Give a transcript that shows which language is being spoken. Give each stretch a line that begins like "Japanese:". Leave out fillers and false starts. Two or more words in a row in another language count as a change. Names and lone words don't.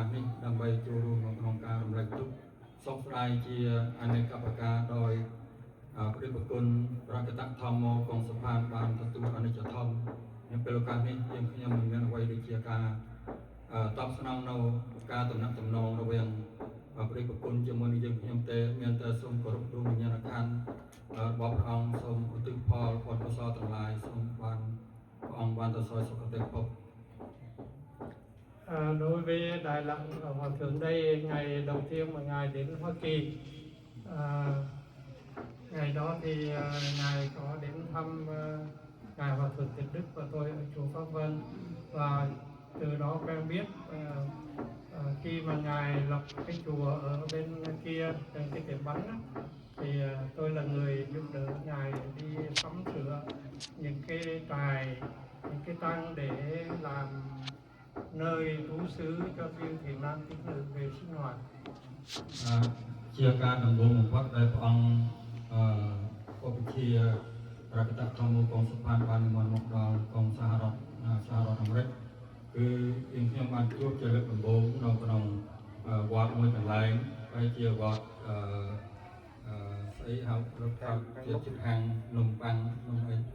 Khmer: នេះដើម្បីចូលរួមក្នុងការរំលឹកទុក្ខសោកស្ដាយជាអនេកប្រការដោយព្រះប្រគុណប្រកតធម្មកងសភាបានទទួលអនិច្ចធម៌នៅពេលឱកាសនេះយើងខ្ញុំមិនមានអ្វីដូចជាការតបស្នងនៅការតំណាក់តំណងរវាងព្រះប្រគុណជាមួយនឹងយើងខ្ញុំទេមានតែសូមគោរពទូលវិញ្ញាណក្ខន្ធរបស់ព្រះអង្គសូមឧទ្ទិសផលផលកុសលទាំងឡាយសូមបានព្រះអង្គបានទៅសោយសុគតិភព.
Vietnamese: Đối với Đại lão Hòa thượng đây, ngày đầu tiên mà ngài đến Hoa Kỳ, ngày đó thì ngài có đến thăm ngài Hòa thượng Tịnh Đức và tôi ở chùa Pháp Vân, và từ đó quen biết. Khi mà ngài lập cái chùa ở bên kia, cái tiệm bánh thì tôi là người giúp đỡ ngài đi sắm sửa những cái trại, những cái tăng để làm nơi trú xứ cho chư thiền nam tín nữ về sinh hoạt.
Khmer: ជាការដំបូងបំផុតដែលព្រះអង្គឧបជាប្រកតធម្មកងសភាបាននិមន្តមកដល់កងសហរដ្ឋអាមេរិកគឺខ្ញុំបានជួបជាលើកដំបូងនៅក្នុងវត្តមួយកន្លែងហើយជាវត្តស្អីហៅលោកថាជាជិតហាងនំប៉័ងនំអី